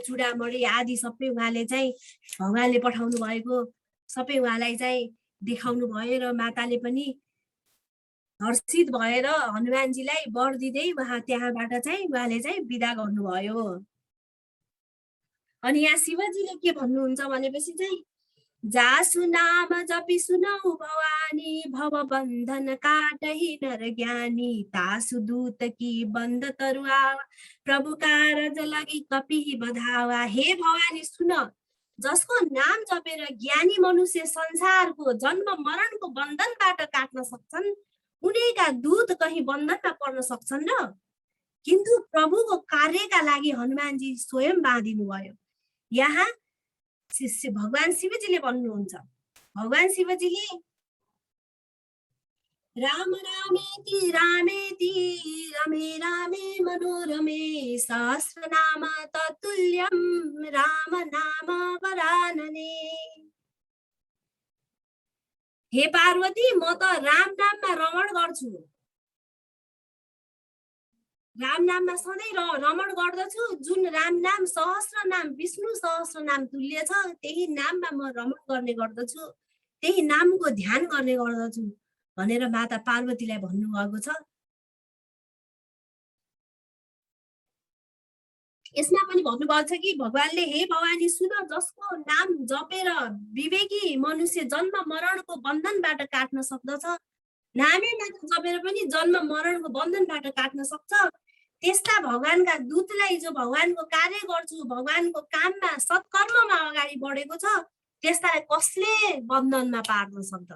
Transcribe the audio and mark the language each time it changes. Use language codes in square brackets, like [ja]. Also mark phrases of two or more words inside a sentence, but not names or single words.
[ne] चुडामणी आदि सबै उहाँले चाहिँ भगवानले पठाउनु भएको सबै उहाँलाई चाहिँ देखाउनु भयो र माताले पनि हर्षित भएर हनुमानजीलाई वर दिँदै उहाँ त्यहाँबाट चाहिँ उहाँले चाहिँ बिदा गर्नुभयो। अनि यहाँ शिवजीले के भन्नुहुन्छ भनेपछि चाहिँ, [awa] जासु नाम जपि सुनौ भवानी भव बन्धन काटहि नर ज्ञानी, तासु दूत की बन्द तरुआ प्रभु कारज लगी कपिहि बधावा। [ne] हे भवानी सुन, जसको नाम जपेर ज्ञानी मनुष्य संसारको जन्म मरणको बन्धनबाट काट्न सक्छन्, उनीका दूत कहीं बन्धनमा पर्न सक्छन् र? किन्तु प्रभुको कार्यका लागि हनुमानजी स्वयं बाँधिनु भयो। यहाँ भगवान शिवजीले भन्नुहुन्छ, भगवान शिवजीले [sa] राम रामेति रामेति रमे रामे मनोरमे सहस्रनाम तत्तुल्यं राम नाम वरानने। [ne] हे पार्वती, म त राम नाममा रमण गर्छु, राम नाममा सधैँ रमण गर्दछु। जुन राम नाम सहस्र नाम विष्णु सहस्र नाम तुल्य छ, त्यही नाममा म रमण गर्ने गर्दछु, त्यही नामको ध्यान गर्ने गर्दछु भनेर माता पार्वतीलाई भन्नुभएको छ। यसमा पनि भन्नुभएको छ कि भगवानले, हे भवानी सुन, जसको नाम जपेर विवेकी मनुष्य जन्म मरणको बन्धनबाट काट्न सक्दछ, नामै मात्र जपेर पनि जन्म मरणको बन्धनबाट काट्न सक्छ, त्यस्ता भगवानका दूतलाई जो भगवानको कार्य गर्छु, भगवानको काममा सत्कर्ममा अगाडि बढेको छ, त्यस्तालाई कसले बन्धनमा पार्न सक्दछ?